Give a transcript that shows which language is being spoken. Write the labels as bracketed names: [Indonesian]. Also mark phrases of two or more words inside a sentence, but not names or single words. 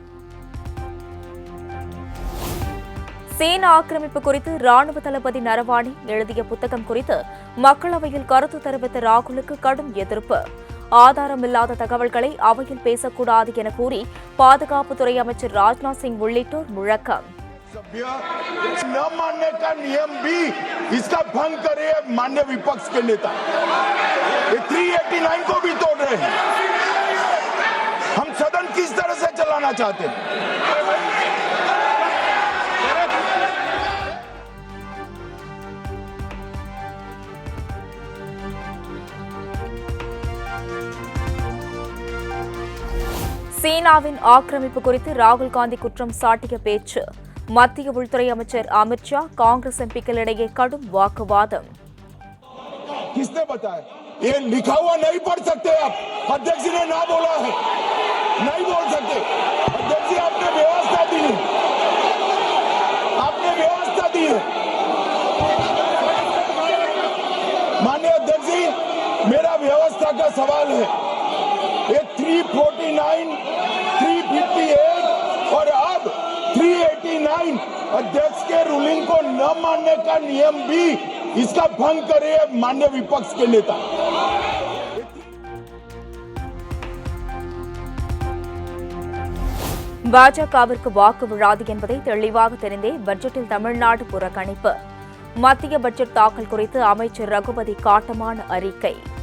[Tamil] சீன ஆக்கிரமிப்பு குறித்து ராணுவ தளபதி நரவானே எழுதிய புத்தகம் குறித்து மக்களவையில் கருத்து தெரிவித்த ராகுலுக்கு கடும் எதிர்ப்பு. ஆதாரமில்லாத தகவல்களை அவையில் பேசக்கூடாது என கூறி பாதுகாப்புத்துறை அமைச்சர் ராஜ்நாத் சிங் உள்ளிட்டோர் முழக்கம். [Hindi] न मानने का नियम भी इसका भंग करे माननीय विपक्ष के नेता 389 को भी तोड़ रहे हैं. हम सदन किस तरह से चलाना चाहते हैं? [Tamil] சீனாவின் ஆக்கிரமிப்பு குறித்து ராகுல் காந்தி குற்றம் சாட்டிய பேச்சு. மத்திய உள்துறை அமைச்சர் அமித் ஷா காங்கிரஸ் எம்பிக்களிடையே கடும் வாக்குவாதம். [Hindi] किसने बताया? ये लिखा हुआ नहीं पढ़ सकते आप. अध्यक्ष ने ना बोला है, नहीं बोल सकते. अध्यक्ष जी आपने व्यवस्था दी है, आपने व्यवस्था दी है. माननीय अध्यक्ष जी, मेरा व्यवस्था का सवाल है. ये 349, 358 और अब 389 अध्यक्ष के रूलिंग को न मानने का नियम भी इसका भंग करे माननीय विपक्ष के नेता. [Tamil] பாஜகவிற்கு வாக்கு விழாது என்பதை தெளிவாக தெரிந்தே பட்ஜெட்டில் தமிழ்நாடு புறக்கணிப்பு. மத்திய பட்ஜெட் தாக்கல் குறித்து அமைச்சர் ரகுபதி காட்டமான அறிக்கை.